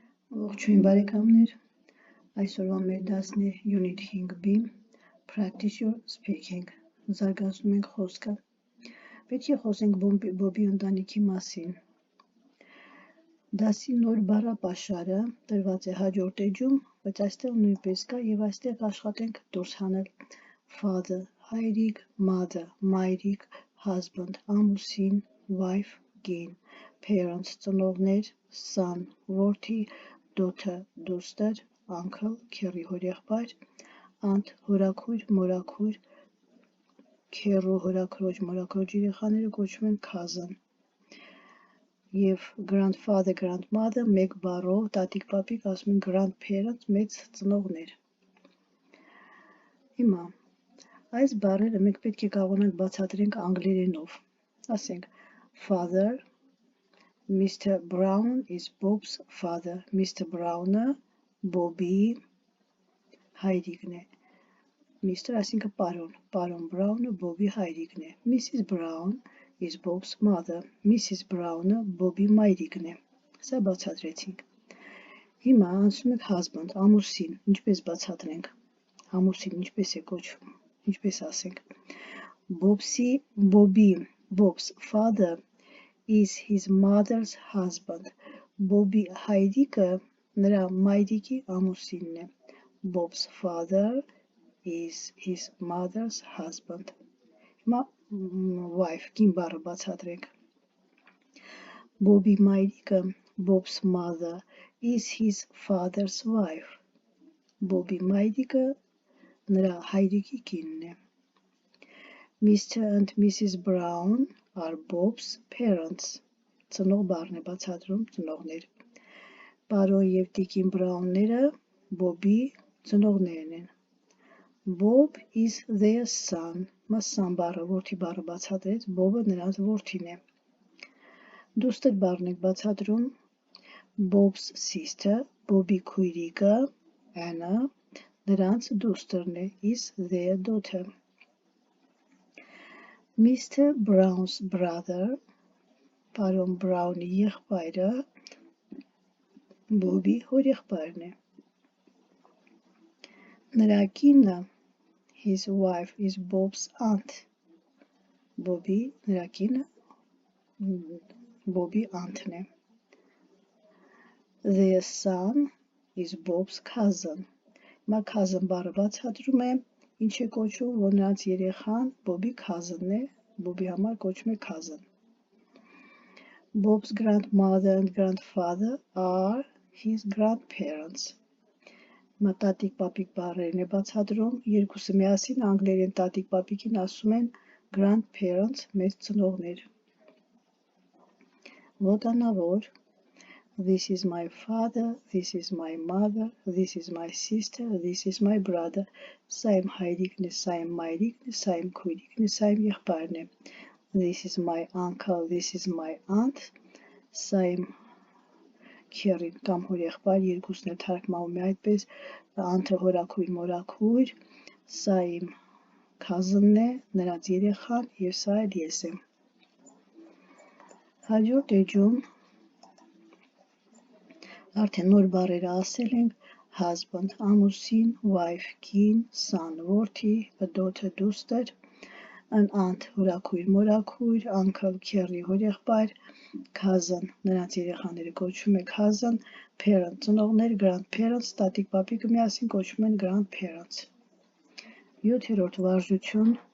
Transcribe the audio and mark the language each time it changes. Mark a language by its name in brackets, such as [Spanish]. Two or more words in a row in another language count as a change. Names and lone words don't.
[Armenian] Ողջույն բարեկամներ, այսօրվա մեր դասն է [English] Unit 5B, Practice Your Speaking, [Armenian] զարգացնում ենք խոսքը, պետք է խոսենք Բոբի ընտանիքի մասին, դասի նոր բառապաշարը տրված է հաջորդ էջում, բայց այստեղ նույնպես կա և այստեղ աշխատենք դուրս հանել father, հայրիկ, mother, մայրիկ, husband, ամուսին, wife, կին, parents, ծնողներ, son, որդի, daughter, դուստր, uncle, քեռի հորեղբայր, aunt, հորաքույր, մորաքույր, քեռու, հորաքրոջ, մորաքրոջ երեխաները կոչվում են cousin, [English] և grandfather, grandmother, [Armenian] մեկ բառով, տատիկ պապիկ ասում են grandparents, մեծ ծնողներ։ Հիմա, այս բառերը մենք պետք է կարողանանք բացատրենք անգլերենով, ասենք father, Mr. [English] Brown is Bob's father. Mr. [Armenian] Brown-ը Bobby հայրիկն է։ Mr. այսինքն պարոն Brown-ը Bobby հայրիկն է։ Mrs. [English] Brown is Bob's mother. Mrs. [Armenian] Brown-ը Bobby մայրիկն է։ Սա բացատրեցինք։ Հիմա անցնում ենք husband, ամուսին, ինչպես բացատրենք։ Ամուսին ինչպես է կոչվում։ Ինչպես ասենք։ [English] Bob's father is his mother's husband. [Armenian] Bobby հայրիկը նրա մայրիկի ամուսինն է։ [English] Bob's father is his mother's husband. [Armenian] Հիմա wife, կին բառը բացատրենք։ Bobby մայրիկը, [English] Bob's mother is his father's wife. [Armenian] Bobby մայրիկը նրա հայրիկի կինն է։ Mr. and Mrs. [English] Brown are Bob's parents. [Armenian] Ծնող բառն է բացատրում, ծնողներ։ Պարոն և տիկին Բրաունները Բոբի ծնողներն են։ [English] Bob is their son. [Armenian] Son բառը, որդի բառը բացատրեց, Bobը նրանց որդին է։ Դուստր բառն եք բացատրում, [English] Bob's sister, [Armenian] Bobի քույրիկը, Anna, նրանց դուստրն է, [English] is their daughter. Mr. Brown's brother, [Armenian] պարոն Brown-ի եղբայրը, Bobի հորեղբայրն է։ Նրա կինը, [English] his wife is Bob's aunt. [Armenian] Նրա կինը Bobի aunt-ն է։ [English] Their son is Bob's cousin. [Armenian] Հիմա cousin բառը բացատրում է, ինչ է կոչվում, որ նրանց երեխան Bobի cousin-ն է, Bobի համար կոչվում է cousin. [English] Bob's grandmother and grandfather are his grandparents. [Armenian] Հիմա տատիկ պապիկ բառերն է բացատրում, երկուսը միասին անգլերեն տատիկ պապիկին ասում են grandparents, մեծ ծնողներ։ Ոտանավոր [English] This is my father, this is my mother, this is my sister, this is my brother. [Armenian] Սա իմ հայրիկն է, սա իմ մայրիկն է, սա իմ քույրիկն է, սա իմ եղբայրն է։ [English] This is my uncle, this is my aunt. [Armenian] Սա իմ քեռին կամ հորեղբայր, երկուսն էլ թարգմանվում է այդպես, aunt-ը հորաքույր, մորաքույր, սա իմ cousin-ն է, նրանց երեխան և սա էլ ես եմ։ Հաջորդ էջում արդեն նոր բառերը ասել ենք husband, ամուսին, wife, կին, son, որդի, [English] a daughter, դուստր, an aunt, [Armenian] հորաքույր, մորաքույր, uncle, քեռի, հորեղբայր, cousin, նրանց երեխաները կոչվում է cousin, parent, ծնողներ, grandparents, տատիկ պապիկը միասին կոչվում են grandparents։ 7-րդ վարժություն